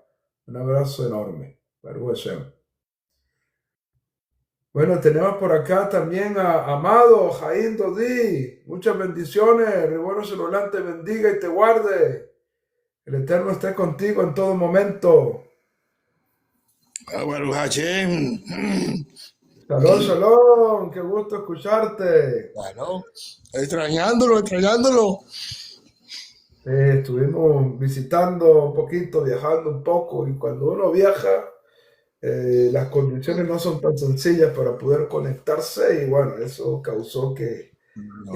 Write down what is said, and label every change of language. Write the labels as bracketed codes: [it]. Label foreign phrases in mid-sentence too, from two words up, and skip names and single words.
[es] Un abrazo enorme. [he] ברוך השם. [es] Bueno, tenemos por acá también a Amado Jaim Dodi. Muchas bendiciones. [he] רבונו שלום [es] te bendiga y te guarde. El Eterno esté contigo en todo momento. [he] ברוך השם. שלום, שלום. [es] Qué gusto escucharte. Bueno, extrañándolo. Estuvimos visitando un poquito, viajando un poco, y cuando uno viaja, las condiciones no son tan sencillas para poder conectarse y bueno, eso causó que